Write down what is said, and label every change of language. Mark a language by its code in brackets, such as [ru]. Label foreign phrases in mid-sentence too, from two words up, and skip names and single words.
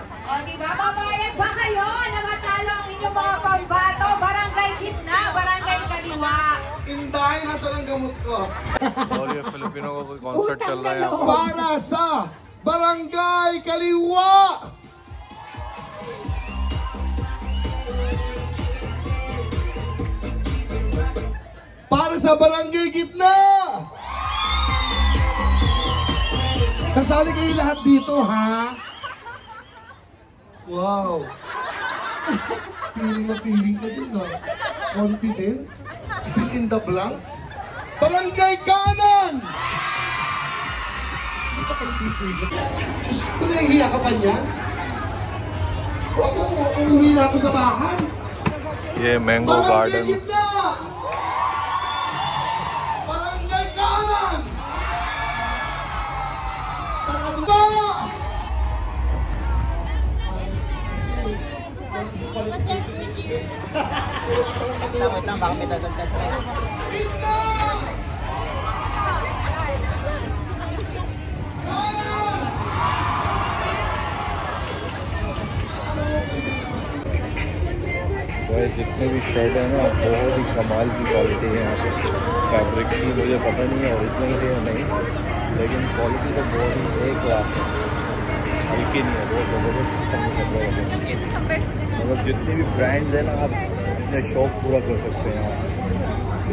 [tl] O, di ba? Mabayag ba kayo na matalo ang inyong mga pambato? Barangay Gitna, Barangay Kaliwa. Inday, nasa lang gamot ko. [hi] और ये फिलिपिनो का कोई कॉन्सर्ट चल रहा है यहाँ पर। [tl] Para sa Barangay Kaliwa. Para sa Barangay Gitna. Kasali kayo lahat dito, ha? Wow. Feeling ka dun, ha? [en] Confident? Fill in the blanks? [tl] Barangay Kanan! Hindi ka kayo dito. Diyos ko, nahihiya ka pa niyan? Huwag mo, uuwi na ako sa bahay. [hi] ये मैंगो [tl] Barangay [hi] गार्डन [tl] Gitna! Barangay Kanan! Sarado na! Wait lang, baka may dadagdag pa. Gitna! Kanan! [hi] भाई जितने भी शर्ट है ना बहुत ही कमाल की क्वालिटी है यहाँ पे। फैब्रिक की मुझे पता नहीं है ओरिजिनल है या नहीं, लेकिन क्वालिटी तो बहुत ही एक क्लास है, हल्की नहीं है, बहुत ज़बरदस्त कपड़े हैं। मतलब जितने भी ब्रांड्स हैं ना आप अपने शौक पूरा कर सकते हैं यहाँ।